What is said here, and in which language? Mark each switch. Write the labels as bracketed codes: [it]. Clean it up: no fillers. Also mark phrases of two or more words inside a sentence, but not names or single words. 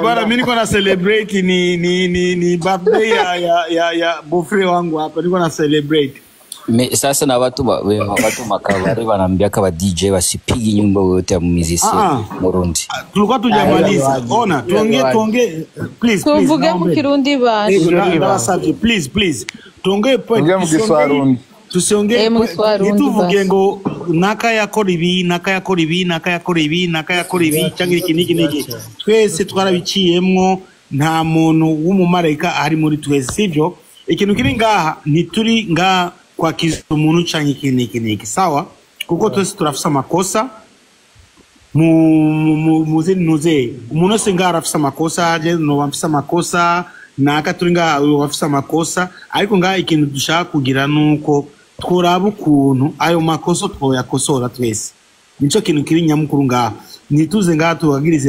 [sw] Bwana mimi niko na celebrate ni birthday ya bofre wangu hapa. Niko na celebrate. Sasa na watu makabari wanaambia kwa DJ wasipigi nyimbo yote ya muziki Burundi. Tulikuwa tujamaliza. Ona, tuongee please. [rn] Tuvuge mu Kirundi basi. [sw] Please. Tuongee point Kiswahili. [rn] Tusiongee tuvuge ngo naka yakora ibi cyangwa iki. Twese twarabiciyemwo nta muntu w'umumarayika ari muri twese sivyo. Ikintu kiri ngaha ntituri ngaha kwa kizu umuntu canke iki sawa kuko twese turafisa amakosa muze umuntu se ngara afisa amakosa je no bafisa amakosa naka turi ngaha bafisa amakosa ariko ngaha ikintu dushaka kugira nuko tworaba ukuntu ayo makosa twoyakosora twese nico kintu kiri nyamukuru ngaha nituze ngaha tubagirize